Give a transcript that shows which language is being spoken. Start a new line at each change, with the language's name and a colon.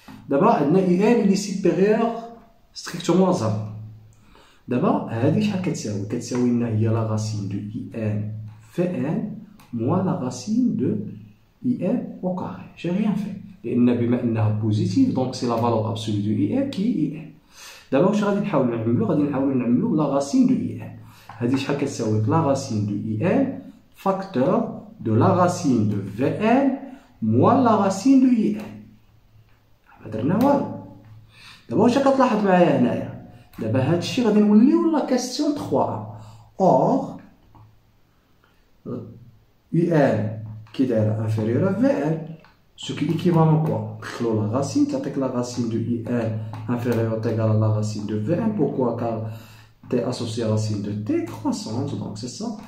French: D'abord
Arabic: عندنا
French: IN
Arabic: اللي
French: supérieur strictement à 0. D'abord
Arabic: هذه شحال كتساوي؟ كتساوي لنا هي
French: la racine de IN
Arabic: في
French: N moins la racine de IN au carré. J'ai rien fait.
Arabic: لأن بما أنها
French: positive donc c'est la valeur absolue de IN qui est IN. D'abord
Arabic: واش غادي نحاولو نعملو؟ غادي نحاولو نعملو
French: la racine de IN.
Arabic: هذه شحال كتساوي؟
French: la racine de IN facteur de la racine de VN moins la racine de IN.
Arabic: ما درنا والو. دابا واش كتلاحظ معايا هنايا؟ دابا هادشي غادي نوليو لا كاستيون 3.
French: Or UN qui est inférieur à VN, ce qui est équivalent quoi? La racine, c'est la racine de IN inférieure ou égale à la racine de VN. Pourquoi? Car T associé à la racine de T croissante, donc c'est ça.